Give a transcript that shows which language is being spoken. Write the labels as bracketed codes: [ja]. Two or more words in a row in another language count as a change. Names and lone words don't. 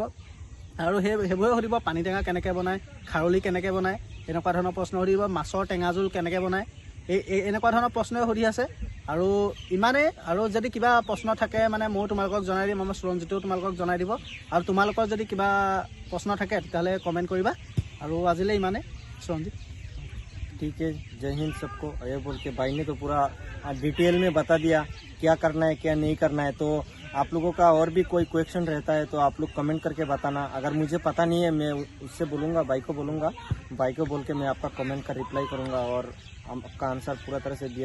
[as] আৰু সেইবোৰে সুধিব পানী টেঙা কেনেকৈ বনায়, খাৰলি কেনেকৈ বনায়, এনেকুৱা ধৰণৰ প্ৰশ্ন সুধিব। মাছৰ টেঙা জোল কেনেকৈ বনায়, এনেকুৱা ধৰণৰ প্ৰশ্নই সুধি আছে। আৰু ইমানেই। আৰু যদি কিবা প্ৰশ্ন থাকে মানে ময়ো তোমালোকক জনাই দিম, আমাৰ সুৰঞ্জিতেও তোমালোকক জনাই দিব। আৰু তোমালোকৰ যদি কিবা প্ৰশ্ন থাকে তেতিয়াহ'লে কমেণ্ট কৰিবা। আৰু আজিলৈ ইমানেই। সুৰঞ্জিত [hi] ठीक है, जय हिंद सबको। ये बोल के भाई ने तो पूरा डिटेल में बता दिया क्या करना है क्या नहीं करना है। तो आप लोगों का और भी कोई क्वेश्चन रहता है तो आप लोग कमेंट करके बताना। अगर मुझे पता नहीं है मैं उससे बोलूँगा, भाई को बोल के मैं आपका कमेंट का रिप्लाई करूँगा और आपका आंसर पूरा तरह से दिया जाएगा।